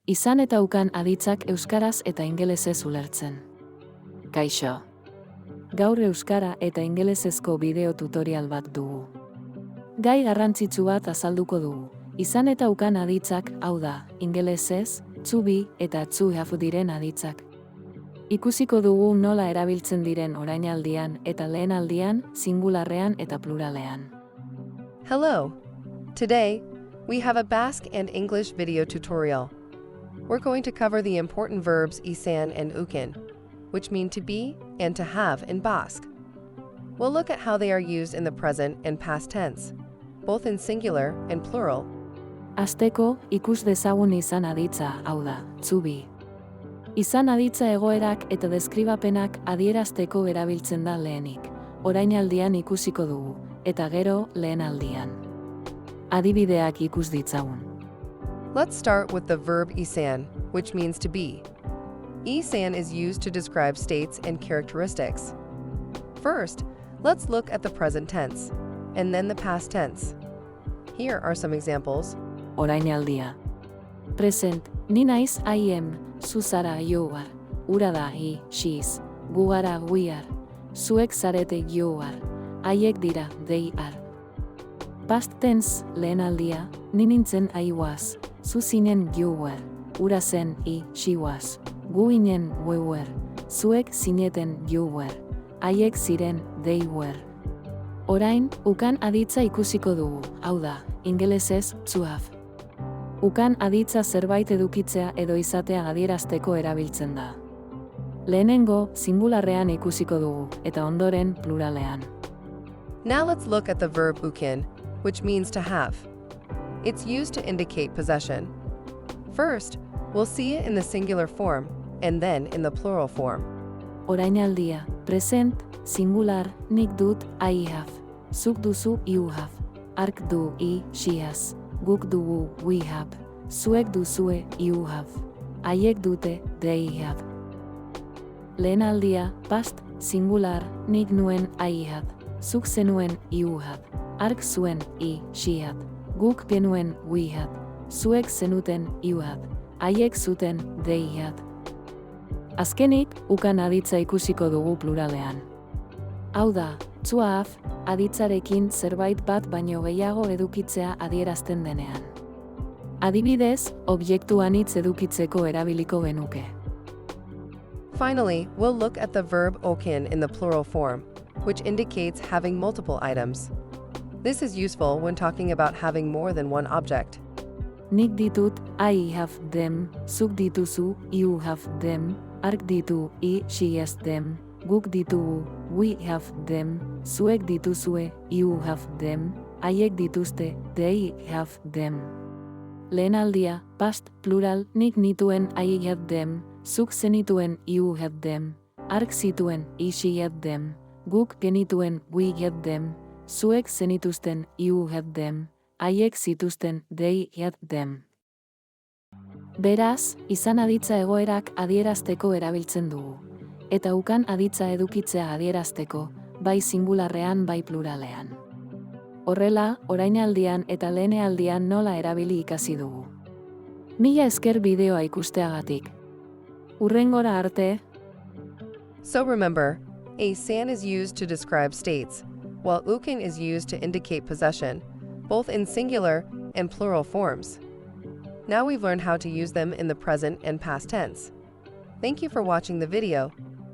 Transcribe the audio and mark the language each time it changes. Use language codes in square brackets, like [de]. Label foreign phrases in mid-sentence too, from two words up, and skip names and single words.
[eu] Izan eta ukan aditzak euskaraz eta ingelesez ulertzen. Kaixo. Gaur euskara eta ingelesezko bideo tutorial bat dugu. Gai garrantzitsu bat azalduko dugu. Izan eta ukan aditzak, hau da, ingelesez, [en] to be eta to have [eu] diren aditzak. Ikusiko dugu nola erabiltzen diren orainaldian eta lehenaldian, singularrean eta pluralean. [en] Hello. Today, we have a Basque and English video tutorial. We're going to cover the important verbs Izan and Ukan, which mean to be and to have in Basque. We'll look at how they are used in the present and past tense, both in singular and plural. [eu] Hasteko, ikus dezagun izan aditza, hau da, [en] to be. [eu] Izan aditza egoerak eta deskribapenak adierazteko erabiltzen da lehenik. Orainaldian ikusiko dugu, eta gero lehenaldian. Adibideak ikus ditzagun. [en] Let's start with the verb Izan, which means to be. Izan is used to describe states and characteristics. First, let's look at the present tense, and then the past tense. Here are some examples. [eu] Orainaldia. Present, ni naiz [en] I am, [eu] zu zara [en] you are, [eu] ura da [en] he, she's, [eu] gu gara [en] we are, [eu] zuek zarete [en] you are, [eu] haiek dira [en] they are. Past tense, [eu] lehenaldia, ni nintzen [en] I was, [eu] zu zinen [en] you were, [eu] ura zen [en] I, she was, [eu] gu inen [en] we were, [eu] zuek zineten [en] you were, [eu] haiek ziren [en] they were. [eu] Orain, ukan aditza ikusiko dugu, hau da, ingelesez [en] to have. [eu] Ukan aditza zerbait edukitzea edo izatea adierazteko erabiltzen da. Lehenengo, singularrean ikusiko dugu, eta ondoren pluralean. [en] Now let's look at the verb ukan, which means to have. It's used to indicate possession. First, we'll see it in the singular form, and then in the plural form. Orainaldia, present, singular, [eu] nik dut, [en] I have. [eu] Zuk duzu, [en] you have. [eu] Hark du, [en] I, she has. [eu] Guk dugu, [en] we have. [eu] Zuek duzue, [en] you have. [eu] Haiek dute, [en] they have. Lehenaldia, past, singular, [eu] nik nuen, [en] I had. [eu] Zuk zenuen, [en] you had. [eu] Hark zuen, [en] I, she had. [eu] Guk genuen, [en] we had. [eu] Zuek zenuten, [en] you had. [eu] Haiek zuten, [en] they had. [eu] Azkenik, ukan aditza ikusiko dugu pluralean. Hau da, [en] to have, [eu] aditzarekin zerbait bat baino gehiago edukitzea adierazten denean. Adibidez, objektu anitz edukitzeko erabiliko genuke. [en] Finally, we'll look at the verb ukan in the plural form, which indicates having multiple items. This is useful when talking about having more than one object. [eu] Nik ditut, [en] I have them, [eu] zuk dituzu, [en] you have them, [eu] hark ditu, [en] I, she has them, [eu] guk ditugu, [en] we have them, [eu] zuek dituzue, [en] you have them, [eu] haiek dituzte, [en] they have them. Lehenaldia, past, plural, [eu] nik nituen, [en] I had them, [eu] zuk zenituen, [en] you had them, [eu] hark zituen, [en] I, she had them, [eu] guk genituen, [en] we had them, [eu] zuek zenituzten, [en] you had them, [eu] haiek zituzten, [en] they had them. [eu] Beraz, izan aditza egoerak adierazteko erabiltzen dugu. Eta ukan aditza edukitzea adierazteko, bai singularrean bai pluralean. Horrela, orainaldian eta lehenealdian nola erabili ikasi dugu. Mila esker bideoa ikusteagatik. Hurrengora arte. [en] So remember, Izan is used to describe states, while ukan is used to indicate possession, both in singular and plural forms. Now we've learned how to use them in the present and past tense. Thank you for watching the video.